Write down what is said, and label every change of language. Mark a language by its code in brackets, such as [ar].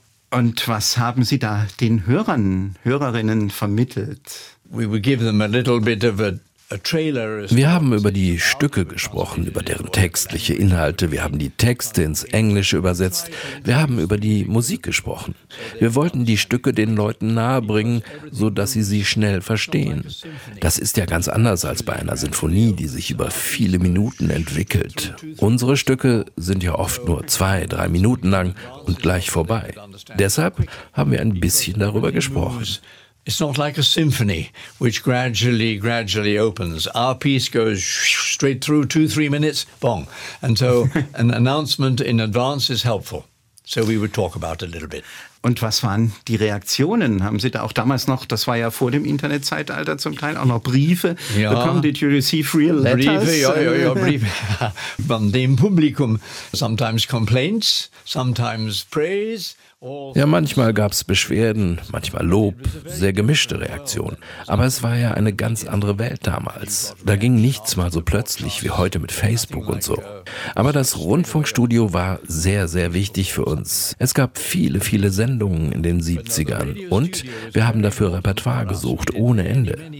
[de] Und was haben Sie da den Hörern, Hörerinnen vermittelt? [en] We would give them a little bit of a [de] Wir haben über die Stücke gesprochen, über deren textliche Inhalte. Wir haben die Texte ins Englische übersetzt. Wir haben über die Musik gesprochen. Wir wollten die Stücke den Leuten nahebringen, sodass sie sie schnell verstehen. Das ist ja ganz anders als bei einer Sinfonie, die sich über viele Minuten entwickelt. Unsere Stücke sind ja oft nur 2-3 Minuten lang und gleich vorbei. Deshalb haben wir ein bisschen darüber gesprochen. [en] It's not like a symphony, which gradually opens. Our piece goes straight through 2-3 minutes, bong. And so an announcement in advance is helpful. So we would talk about it a little bit. [de] Und was waren die Reaktionen? Haben Sie da auch damals noch, das war ja vor dem Internetzeitalter zum Teil, auch noch Briefe bekommen? [en] Did you receive real letters? [de] Briefe. Von dem Publikum. [en] Sometimes complaints, sometimes praise. [de] Ja, manchmal gab es Beschwerden, manchmal Lob, sehr gemischte Reaktionen. Aber es war ja eine ganz andere Welt damals. Da ging nichts mal so plötzlich wie heute mit Facebook und so. Aber das Rundfunkstudio war sehr, sehr wichtig für uns. Es gab viele, viele Sendungen in den 70ern und wir haben dafür Repertoire gesucht, ohne Ende.